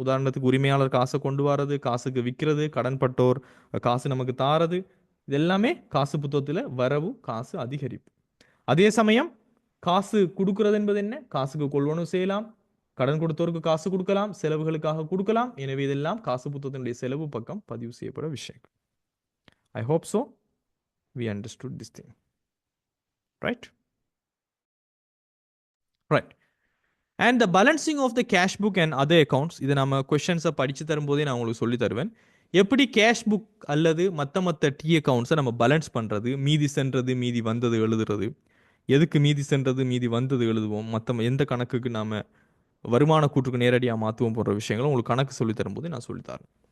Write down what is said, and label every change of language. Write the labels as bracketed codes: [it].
[ta] உதாரணத்துக்கு உரிமையாளர் காசை கொண்டு வரது, காசுக்கு விற்கிறது, கடன்பட்டோர் காசு நமக்கு தாரது, இது எல்லாமே காசு புத்தகத்தில் வரவு, காசு அதிகரிப்பு. அதே சமயம் காசு கொடுக்கிறது என்பது என்ன? காசுக்கு கொள்வனவு செய்யலாம், கடன் கொடுத்தோருக்கு காசு கொடுக்கலாம், செலவுகளுக்காக கொடுக்கலாம். எனவே இதெல்லாம் காசு புத்தகத்தினுடைய செலவு பக்கம் பதிவு செய்யப்பட விஷயங்கள். [en] I hope so we understood this thing. Right? Right. And the balancing of the cash book and other accounts, [ta] இதை நம்ம கொஷன்ஸை படித்து தரும்போதே நான் உங்களுக்கு சொல்லி தருவேன். எப்படி கேஷ் புக் அல்லது மற்ற டி அக்கௌண்ட்ஸை நம்ம பேலன்ஸ் பண்ணுறது, மீதி சென்றது மீதி வந்தது எழுதுறது, எதுக்கு மீதி சென்றது மீதி வந்தது எழுதுவோம், எந்த கணக்குக்கு நாம் வருமான கூற்றுக்கு நேரடியாக மாற்றுவோம் போன்ற விஷயங்களும் உங்களுக்கு கணக்கு சொல்லி தரும்போது நான் சொல்லித்தரேன்.